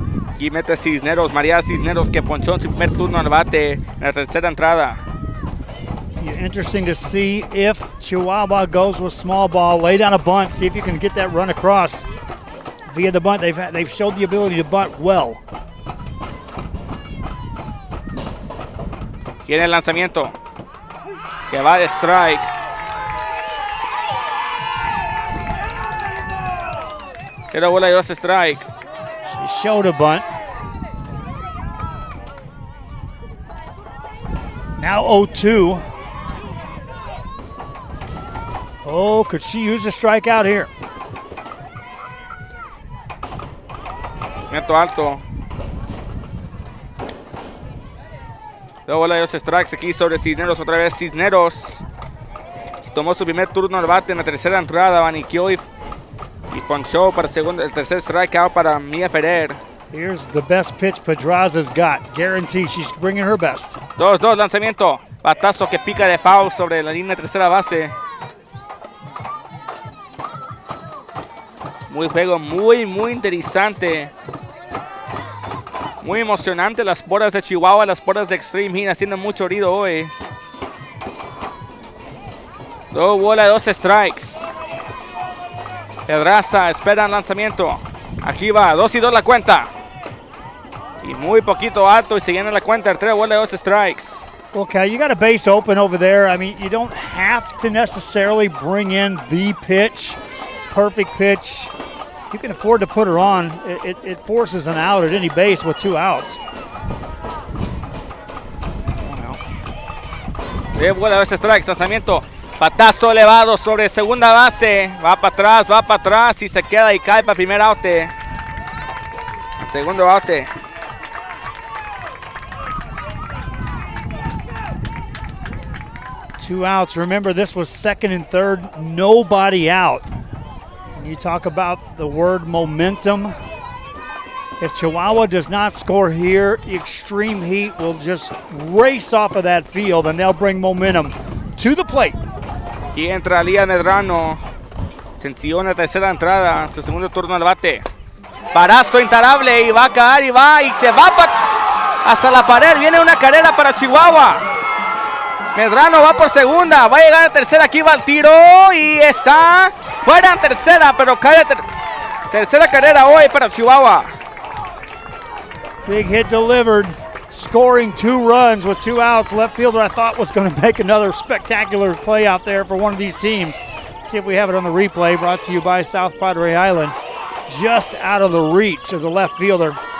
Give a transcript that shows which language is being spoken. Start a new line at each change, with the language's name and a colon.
Spanish: Aquí mete Cisneros, María Cisneros, que ponchó en su primer turno al bate en la tercera entrada.
English: Interesting to see if Chihuahua goes with small ball, lay down a bunt, see if you can get that run across. Via the bunt, they've showed the ability to bunt well.
Spanish: Tiene el lanzamiento, que va de strike. Pero bola y 2 strike.
English: She showed a bunt. Now 0-2. Oh, could she use a strikeout here?
Spanish: Meto alto. 2 bolas y 2 strikes aquí sobre Cisneros. Otra vez Cisneros. Tomó su primer turno al bate en la tercera entrada. Abaniqueó y ponchó para el tercer strikeout para Mia Ferrer.
English: Here's the best pitch Pedraza's got. Guarantee she's bringing her best.
Spanish: 2-2, lanzamiento. Batazo que pica de foul sobre la línea de tercera base. Muy juego, muy interesante. Muy emocionante las porras de Chihuahua, las porras de Xtreme Heat haciendo mucho ruido hoy. 2 bolas, 2 strikes. Pedraza espera el lanzamiento. Aquí va, 2-2 la cuenta. Y muy poquito alto y se llena la cuenta. 3 bolas, 2 strikes.
English: Okay, you got a base open over there. I mean, you don't have to necessarily bring in the pitch, perfect pitch. You can afford to put her on. It forces an out at any base with 2 outs.
Spanish: 3 bolas, 2 strikes, lanzamiento. Patazo elevado sobre segunda base. Va para atrás y se queda y cae para primer out. Segundo out.
English: 2 outs. Remember, this was second and third, nobody out. And you talk about the word momentum. If Chihuahua does not score here, Xtreme Heat will just race off of that field and they'll bring momentum to the plate.
Spanish: Aquí entra Lía Medrano. Sencillo en la tercera entrada, su segundo turno al bate. Parazo imparable y va a caer y se va hasta la pared. Viene una carrera para Chihuahua. Medrano va por segunda, va a llegar a tercera, aquí va el tiro y está fuera en tercera, pero cae tercera carrera hoy para Chihuahua.
English: Big hit delivered, scoring 2 runs with 2 outs. Left fielder I thought was going to make another spectacular play out there for one of these teams. See if we have it on the replay, brought to you by South Padre Island. Just out of the reach of the left fielder.